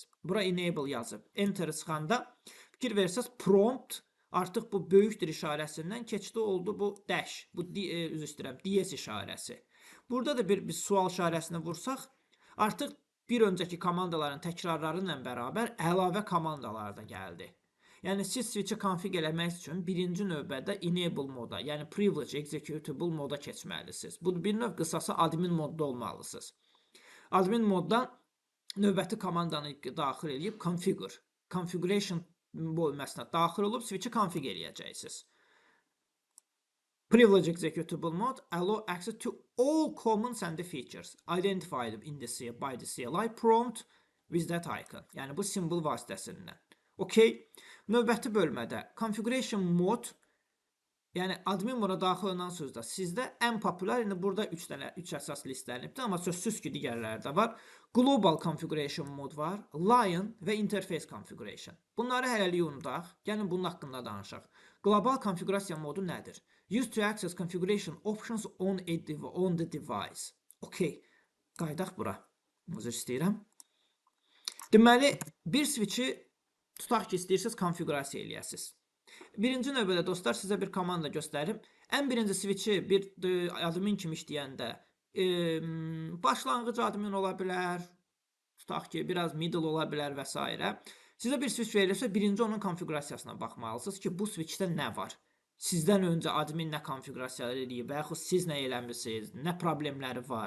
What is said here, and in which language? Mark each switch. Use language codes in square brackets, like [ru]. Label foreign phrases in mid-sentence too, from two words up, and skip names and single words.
[az] Bura enable yazıb, enter sıxanda fikir verirsiniz, prompt artıq bu böyükdür işarəsindən keçdi oldu bu dash, bu üzr istəyirəm, DS işarəsi. Burada da bir sual işarəsini vursaq, artıq bir öncəki komandaların təkrarları ilə bərabər əlavə komandalar da gəldi. Yəni siz switch-i konfig eləmək üçün birinci növbədə enable moda, yəni [en] privilege executable [az] moda keçməlisiniz. Bu bir növ qısası admin modda olmalısınız. Admin moddan növbəti komandanı daxil edib configuration bölməsinə daxil olub switch-i konfig eləyəcəksiniz. [en] Privilege executable mode allow access to all commands and features identified in the by the CLI prompt with that icon. [az] Yəni bu simvol vasitəsindən. Okay. Növbəti bölmədə [en] configuration mode, [az] yəni admin moda daxil olan sözdə sizdə ən populyar, indi burada 3 əsas listlənibdir, amma sözsüz ki, digərləri də var. [en] Global configuration mode [az] var, Lion və [en] interface configuration. [az] Bunları hələlik unudaq, gəlin bunun haqqında danışaq. Global konfigurasiya modu nədir? [en] Used to access configuration options on the device. [az] Okay, qaydaq bura. Üzr istəyirəm. Deməli, bir switch-i tutaq ki, istəyirsiniz konfigurasiya eləyəsiniz. Birinci növbədə dostlar sizə bir komanda göstərim. Ən birinci switch-i bir admin kimi işləyəndə başlanğıc admin ola bilər, tutaq ki, biraz middle ola bilər və s. Sizə bir switch verilirsə, birinci onun konfigurasiyasına baxmalısınız ki, bu switchdə nə var? Sizdən öncə admin nə konfigurasiyalar eləyib və yaxud siz nə eləmişsiniz, nə problemləri var.